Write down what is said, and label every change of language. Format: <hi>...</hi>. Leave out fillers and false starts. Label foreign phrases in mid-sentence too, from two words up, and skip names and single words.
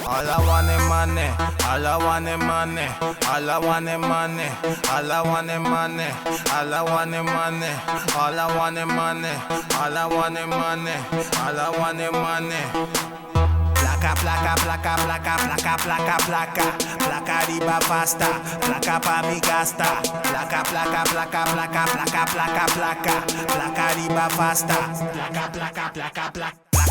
<en>All I want is money, all I want is money, all I want is money, all I want is money, all I want is money, all I want is money, all I want is money, all I want is money.</en> <pap>Placa, placa, placa, placa, placa, placa, placa, placa riba pasta, placa pa mi gasta. Placa, placa, placa, placa, placa, placa, placa, placa riba pasta. Placa, placa, placa, placa.</pap>